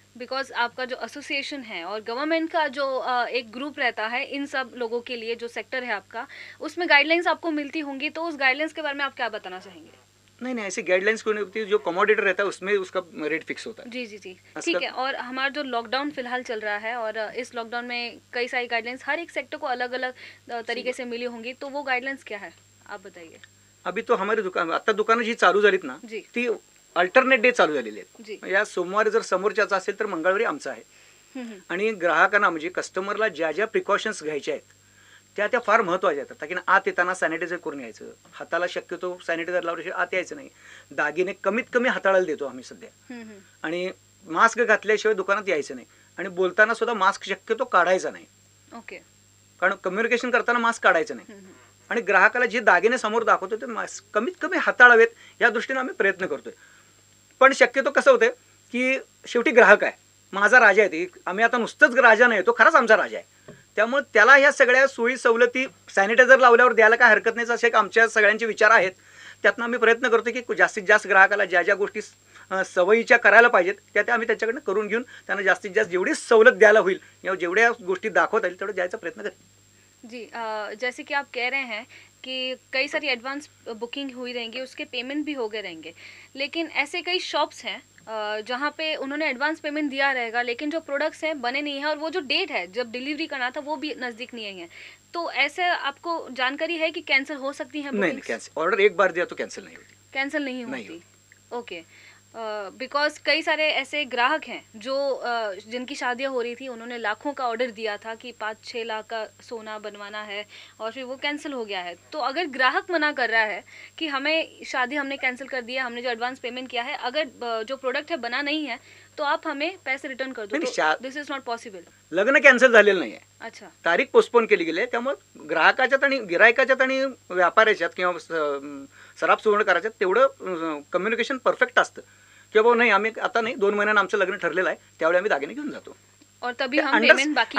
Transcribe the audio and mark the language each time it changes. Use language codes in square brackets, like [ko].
[hi] Because आपका जो association है और गवर्नमेंट का जो एक ग्रुप रहता है इन सब लोगों के लिए, जो सेक्टर है आपका, उसमें गाइडलाइंस आपको मिलती होंगी, तो उस गाइडलाइंस के बारे में आप क्या बताना चाहेंगे? नहीं नहीं, ऐसी गाइडलाइंस कोई नहीं होती. जो कमोडिटर रहता है उसमें उसका रेट फिक्स होता है. जी जी जी, ठीक है। और हमारा जो लॉकडाउन फिलहाल चल रहा है, और इस लॉकडाउन में कई सारी गाइडलाइंस हर एक सेक्टर को अलग अलग तरीके से मिली होंगी, तो वो गाइडलाइंस क्या है, आप बताइए. अभी तो हमारी दुकान, [mr] आता दुकानं जी चालू झालीत ना, [hi] जी. [mr] ती अल्टरनेट डे चालू झालेली [hi] जी. [mr] आहेत. या सोमवारी जर समोरच्याचा असेल तर मंगळवारी आमचा आहे. आणि ग्राहकांना म्हणजे कस्टमरला ज्या ज्या प्रिकॉशन्स घ्यायच्या आहेत त्या फार महत्त्वाच्या आहेत. ताकी आत येताना सॅनिटायझर करून यायचं, हाताला शक्यतो सॅनिटायझर लावल्याशिवाय आत यायचं नाही. दागिने कमीत कमी हाताळायला देतो आम्ही सध्या. आणि मास्क घातल्याशिवाय दुकानात यायचं नाही. आणि बोलताना सुद्धा मास्क शक्यतो काढायचा नाही. [en] Okay. [mr] कारण कम्युनिकेशन करताना मास्क काढायचं नाही. आणि ग्राहकाला जे दागिने समोर दाखवतो ते मास्क कमीत कमी हाताळावेत या दृष्टीने आम्ही प्रयत्न करतोय. पण शक्यतो कसं होतं की शेवटी ग्राहक आहे, माझा राजा आहे. ते आम्ही आता नुसतंच राजा नाही, तो खराच आमचा राजा आहे. त्यामुळे त्याला ह्या सगळ्या सोयी सवलती सॅनिटायझर लावल्यावर द्यायला काय हरकत नाही, असे एक आमच्या सगळ्यांचे विचार आहेत. त्यातनं आम्ही प्रयत्न करतो की जास्तीत जास्त ग्राहकाला ज्या ज्या गोष्टी सवयीच्या करायला पाहिजेत त्या आम्ही त्याच्याकडनं करून घेऊन त्यांना जास्तीत जास्त जेवढी सवलत द्यायला होईल या जेवढ्या गोष्टी दाखवता येईल तेवढं द्यायचा प्रयत्न करेल. [hi] जी, जैसे कि आप कह रहे हैं कि कई सारी एडवांस बुकिंग हुई रहेंगी, उसके पेमेंट भी हो गए रहेंगे, लेकिन ऐसे कई शॉप्स हैं जहाँ पे उन्होंने एडवांस पेमेंट दिया रहेगा, लेकिन जो प्रोडक्ट्स हैं बने नहीं हैं, और वो जो डेट है जब डिलीवरी करना था वो भी नज़दीक नहीं आई है. तो ऐसे आपको जानकारी है कि कैंसिल हो सकती हैं? नहीं, कैंसिल ऑर्डर एक बार दिया तो कैंसिल नहीं होती. कैंसिल नहीं होती. ओके. बिकॉज कई सारे ऐसे ग्राहक हैं जो जिनकी शादियां हो रही थी, उन्होंने लाखों का ऑर्डर दिया था कि 5-6 लाख का सोना बनवाना है, और फिर वो कैंसिल हो गया है. तो अगर ग्राहक मना कर रहा है कि हमें शादी हमने कैंसिल कर दिया, हमने जो एडवांस पेमेंट किया है, अगर जो प्रोडक्ट है बना नहीं है तो आप हमें पैसे रिटर्न कर दो, तो [en] This is not possible. [mr] लग्न कॅन्सल झालेलं नाही आहे. [hi] अच्छा. [mr] तारीख पोस्टपोन केली गेली आहे. त्यामुळे ग्राहकाच्यात आणि गिरायकाच्यात आणि व्यापाऱ्याच्यात किंवा सराफ सुवर्णकाराच्यात तेवढं कम्युनिकेशन परफेक्ट असतं की बाबा नाही, आम्ही आता नाही, 2 महिन्यांना आमचं लग्न ठरलेलं आहे, त्यावेळी आम्ही दागिने घेऊन जातो. [hi] और तभी हम पेमेंट बाकी